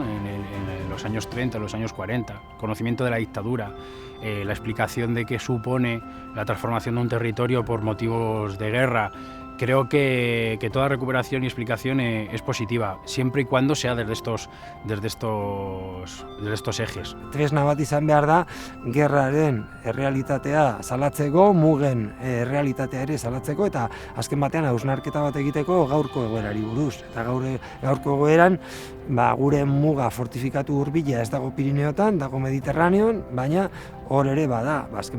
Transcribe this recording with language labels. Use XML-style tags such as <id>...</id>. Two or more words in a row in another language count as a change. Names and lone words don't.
<es>en los años 30, los años 40, conocimiento de la dictadura, la explicación de qué supone la transformación de un territorio por motivos de guerra. Creo que toda recuperación y explicación es positiva, siempre y cuando sea desde estos ejes.</es> <eu>Tresna bat izan behar da, gerraren errealitatea salatzeko, mugen errealitatea ere salatzeko, eta azken batean hausnarketa bat egiteko gaurko egoerari buruz. Eta gaurko egoeran, gure muga fortifikatu hurbila ez dago Pirineotan, dago Mediterraneon, baina hor ere bada, azken</eu>